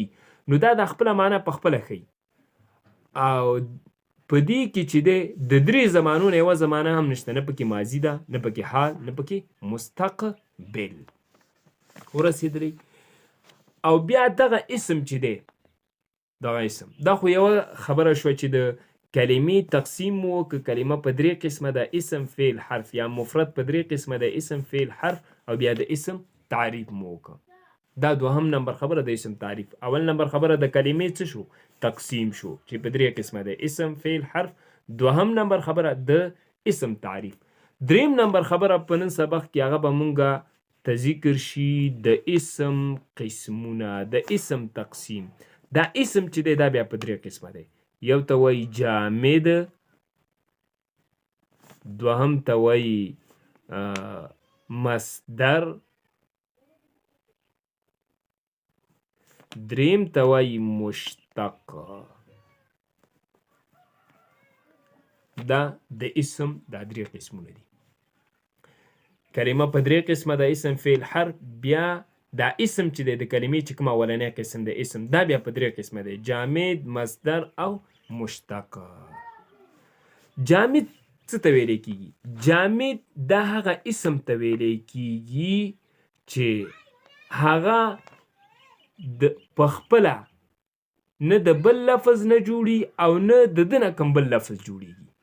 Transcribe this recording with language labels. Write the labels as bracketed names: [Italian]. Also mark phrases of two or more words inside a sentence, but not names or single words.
[Pashto] نو دا خپله معنا په خپله ښیي. او په دې کې چې دی د درې زمانو نه یوه زمانه هم نشته، نه پکې ماضي ده، نه پکې حال، نه پکې مستقبل. ورسېدلی. او بیا دغه اسم چې دی، دغه اسم دا خو یوه خبره شوه چې د کلمې تقسیم مو که کلمه په درې قسمه ده، اسم فعل حرف، یا مفرد په درې قسمه ده، اسم فعل حرف، او بیا د اسم تعریف مو وکړه. دا دوهم نمبر خبره د اسم تعریف. اول نمبر خبره د کلمې څه شو؟ تقسیم شو چې په درې قسمه ده، اسم فعل حرف. دوهم نمبر خبره د اسم تعریف. دریم نمبر خبره په نن سبق کې هغه به مونږه ته ذکر شي د اسم قسمونه، د اسم تقسیم. دا اسم چې دی دا بیا په درې قسمه دی. یو ته وایي جامد، دوهم ته وایي مصدر، دریم ته وایي مشتق. دا د اسم دا درې قسمونه دي. کلمه په درې قسمه ده، اسم فعل حرف. بیا دا اسم چې دی د کلمې چې کوم اولنی قسم د اسم، دا بیا په درې قسمه دی: جامد، مصدر او مشتق. جامد څه ته ویلی کېږي؟ جامد دا هغه اسم ته ویلی کېږي چې هغه په خپله نه د بل لفظ نه جوړي او نه د ده نه کوم بل لفظ جوړیږي.